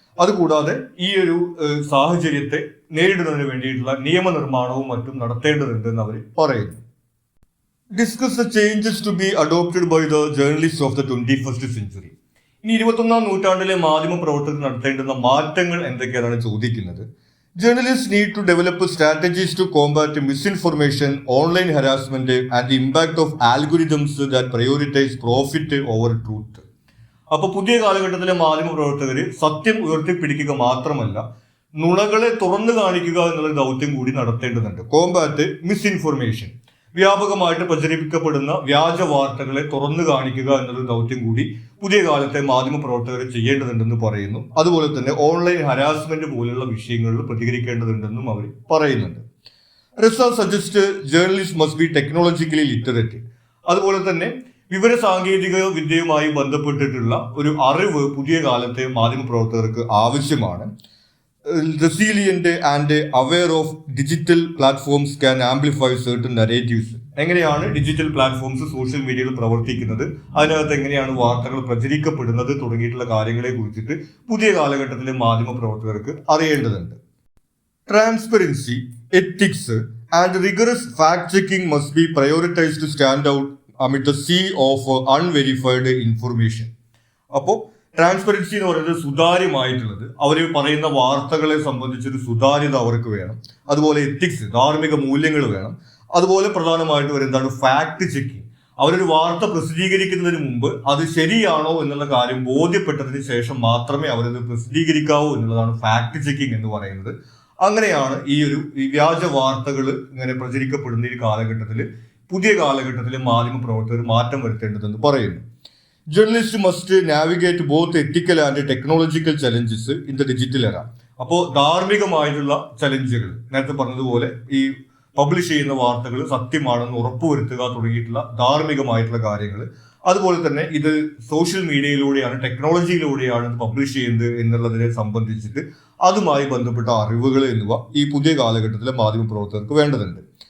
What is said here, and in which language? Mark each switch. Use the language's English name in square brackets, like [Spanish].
[Malayalam] അതുകൂടാതെ ഈ ഒരു സാഹചര്യത്തെ നേരിടുന്നതിന് വേണ്ടിയിട്ടുള്ള നിയമനിർമ്മാണവും മറ്റും നടത്തേണ്ടതുണ്ട് എന്ന് അവർ പറയുന്നു. [English] Discuss the changes to be adopted by the journalist of the 21st century. [Malayalam] ഇനി 21ാം നൂറ്റാണ്ടിലെ മാധ്യമ പ്രവർത്തകർ നടത്തേണ്ടുന്ന മാറ്റങ്ങൾ എന്തൊക്കെയാണ് ചോദിക്കുന്നത്. [English] Journalists need to develop strategies to combat misinformation, online harassment, and the impact of algorithms that prioritize profit over truth. [Malayalam] അപ്പോൾ പുതിയ കാലഘട്ടത്തിലെ മാധ്യമ പ്രവർത്തകർ സത്യം ഉയർത്തിപ്പിടിക്കുക മാത്രമല്ല, നുണകളെ തുറന്നു കാണിക്കുക എന്നുള്ള ദൗത്യം കൂടി നടത്തേണ്ടതുണ്ട്. [English] combat misinformation, [Malayalam] വ്യാപകമായിട്ട് പ്രചരിപ്പിക്കപ്പെടുന്ന വ്യാജ വാർത്തകളെ തുറന്നു കാണിക്കുക എന്നൊരു ദൗത്യം കൂടി പുതിയ കാലത്തെ മാധ്യമ പ്രവർത്തകർ ചെയ്യേണ്ടതുണ്ടെന്ന് പറയുന്നു. അതുപോലെ തന്നെ ഓൺലൈൻ ഹരാസ്മെന്റ് പോലുള്ള വിഷയങ്ങളിൽ പ്രതികരിക്കേണ്ടതുണ്ടെന്നും അവർ പറയുന്നുണ്ട്. [English] Research suggest journalist must be technologically literate. [Malayalam] അതുപോലെ തന്നെ വിവര സാങ്കേതിക വിദ്യയുമായി ബന്ധപ്പെട്ടിട്ടുള്ള ഒരു അറിവ് പുതിയ കാലത്തെ മാധ്യമ പ്രവർത്തകർക്ക് ആവശ്യമാണ്. [English] Resilient and aware of digital platforms can amplify certain narratives. [Malayalam] എങ്ങനെയാണ് ഡിജിറ്റൽ പ്ലാറ്റ്ഫോംസ് സോഷ്യൽ മീഡിയയിൽ പ്രവർത്തിക്കുന്നത്, അതിനകത്ത് എങ്ങനെയാണ് വാർത്തകൾ പ്രചരിക്കപ്പെടുന്നത് തുടങ്ങിയിട്ടുള്ള കാര്യങ്ങളെ കുറിച്ചിട്ട് പുതിയ കാലഘട്ടത്തിലെ മാധ്യമ പ്രവർത്തകർക്ക് അറിയേണ്ടതുണ്ട്. [English] Transparency, ethics and rigorous fact checking must be prioritised to stand out amid the sea of unverified information. [Malayalam] അപ്പോൾ ട്രാൻസ്പെറൻസി എന്ന് പറയുന്നത് സുതാര്യമായിട്ടുള്ളത്, അവർ പറയുന്ന വാർത്തകളെ സംബന്ധിച്ചൊരു സുതാര്യത അവർക്ക് വേണം. അതുപോലെ എത്തിക്സ്, ധാർമ്മിക മൂല്യങ്ങൾ വേണം. അതുപോലെ പ്രധാനമായിട്ട് വരുന്നതാണ് ഫാക്ട് ചെക്കിങ്. അവരൊരു വാർത്ത പ്രസിദ്ധീകരിക്കുന്നതിന് മുമ്പ് അത് ശരിയാണോ എന്നുള്ള കാര്യം ബോധ്യപ്പെട്ടതിന് ശേഷം മാത്രമേ അവരത് പ്രസിദ്ധീകരിക്കാവൂ എന്നുള്ളതാണ് ഫാക്ട് ചെക്കിങ് എന്ന് പറയുന്നത്. അങ്ങനെയാണ് ഈ വ്യാജ വാർത്തകൾ ഇങ്ങനെ പ്രചരിക്കപ്പെടുന്ന ഈ കാലഘട്ടത്തിൽ പുതിയ കാലഘട്ടത്തിലെ മാധ്യമ പ്രവർത്തകർ മാറ്റം വരുത്തേണ്ടതെന്ന് പറയുന്നു. [English] Journalists must navigate both ethical and technological challenges in the digital era. [Malayalam] അപ്പോൾ ധാർമ്മികമായിട്ടുള്ള ചലഞ്ചുകൾ, നേരത്തെ പറഞ്ഞതുപോലെ ഈ പബ്ലിഷ് ചെയ്യുന്ന വാർത്തകൾ സത്യമാണെന്ന് ഉറപ്പുവരുത്തുക തുടങ്ങിയിട്ടുള്ള ധാർമ്മികമായിട്ടുള്ള കാര്യങ്ങൾ, അതുപോലെ തന്നെ ഇത് സോഷ്യൽ മീഡിയയിലൂടെയാണ്, ടെക്നോളജിയിലൂടെയാണ് ഇത് പബ്ലിഷ് ചെയ്യുന്നത് എന്നുള്ളതിനെ സംബന്ധിച്ചിട്ട് അതുമായി ബന്ധപ്പെട്ട അറിവുകൾ എന്നിവ ഈ പുതിയ കാലഘട്ടത്തിലെ മാധ്യമ പ്രവർത്തകർക്ക് വേണ്ടതുണ്ട്.